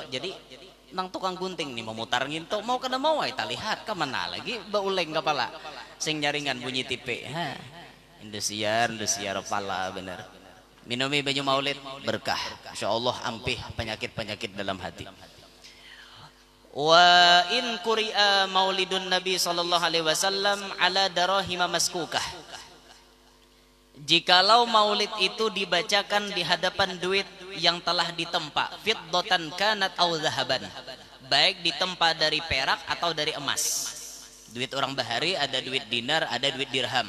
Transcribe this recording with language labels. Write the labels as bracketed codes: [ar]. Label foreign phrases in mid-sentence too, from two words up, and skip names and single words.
[bjn] Jadi nang tukang gunting nih memutar nginto mau kada mau ay lihat ke mana lagi bauleng kepala. Sing nyaringan bunyi tipe. Indosiar pala bener. Minumi banyu maulid berkah. Insyaallah ampih penyakit-penyakit dalam hati. [ar] وإن قرئ مولد النبي صلى الله عليه وسلم على دراهم مسكوكة. [id] Jikalau maulid itu dibacakan di hadapan duit yang telah ditempa, [ar] فضة كانت أو ذهبا, [id] baik ditempa dari perak atau dari emas. [bjn] Duit orang bahari ada duit dinar, ada duit dirham.